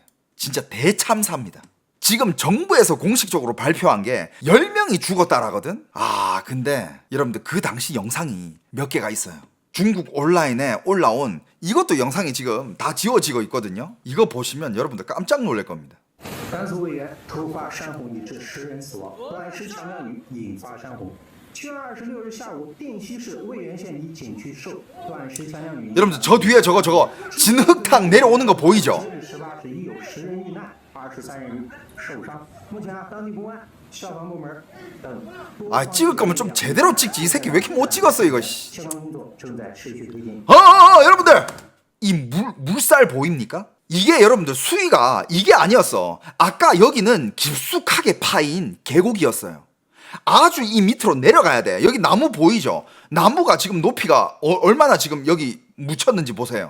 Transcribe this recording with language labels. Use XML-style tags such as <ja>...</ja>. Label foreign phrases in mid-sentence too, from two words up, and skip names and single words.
<ko>진짜 대참사입니다. 지금 정부에서 공식적으로 발표한 게 10명이 죽었다라거든? 근데 여러분들 그 당시 영상이 몇 개가 있어요. 중국 온라인에 올라온 이것도 영상이 지금 다 지워지고 있거든요. 이거 보시면 여러분들 깜짝 놀랄 겁니다.</ko> <zh>甘肃渭源突发山洪已致10人死亡，短时强降雨引发山洪。7月26日下午，定西市渭源县一景区受短时强降雨。</zh> <ko>여러분들 저 뒤에 저거 진흙탕 내려오는 거 보이죠?</ko> <zh>18 日已有10人遇难，23人受伤。目前当地公安、消防部门等</zh> <ko>찍을 거면 좀 제대로 찍지. 이 새끼 왜 이렇게 못 찍었어 이거.</ko> <zh>相关工作正在持续推进。</zh> <ko>여러분들 이 물살 보입니까? 이게 여러분들 수위가 이게 아니었어. 아까 여기는 깊숙하게 파인 계곡이었어요. 아주 이 밑으로 내려가야 돼. 여기 나무 보이죠? 나무가 지금 높이가 얼마나 지금 여기 묻혔는지 보세요.</ko>